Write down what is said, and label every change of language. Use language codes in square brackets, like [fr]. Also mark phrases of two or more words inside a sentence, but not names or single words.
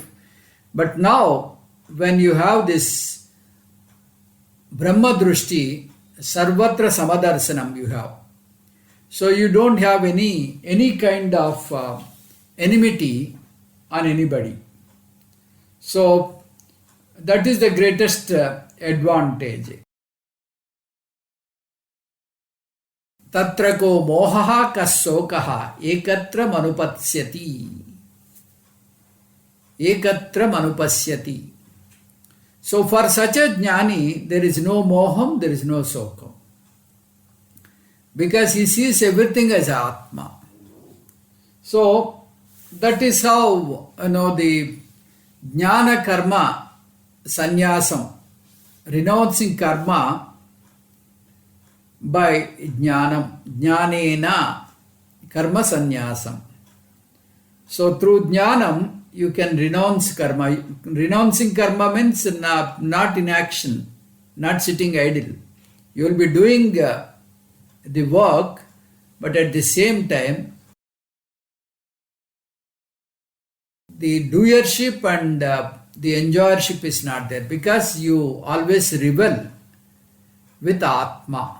[en] But now when you have this [sa] ब्रह्म दृष्टि, सर्वत्र समदर्शनम् [en] you have. So you don't have any kind of enmity on anybody. So that is the greatest advantage. [sa] तत्र को मोहः कः शोकः एकत्र मनुपश्यति. एकत्र मनुपश्यति. [en] So for such a jnani, there is no moham, there is no sokam. Because he sees everything as Atma. So that is how the [sa] ज्ञान कर्म संन्यासम्, [en] renouncing karma by jnanam, [sa] ज्ञानेन कर्म संन्यासम्. [en] So through jnanam you can renounce karma. Renouncing karma means not inaction, not sitting idle. You will be doing the work, but at the same time the doership and the enjoyership is not there, because you always rebel with Atma.